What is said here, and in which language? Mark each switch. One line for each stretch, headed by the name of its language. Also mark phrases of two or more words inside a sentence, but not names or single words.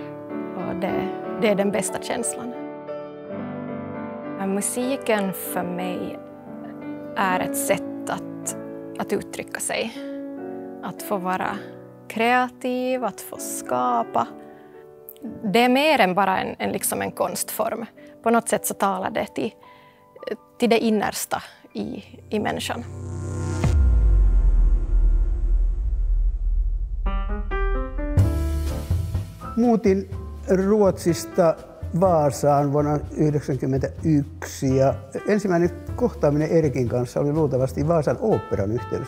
Swedish: Och det är den bästa känslan. Musiken för mig är ett sätt att uttrycka sig. Att få vara kreativ, att få skapa. Det är mer än bara en konstform. På något sätt så talar det till det innersta i människan.
Finnish: Muutin Ruotsista Vaasaan vuonna 1991 ja ensimmäinen kohtaaminen Erkin kanssa oli luultavasti Vaasan oopperan yhteydessä.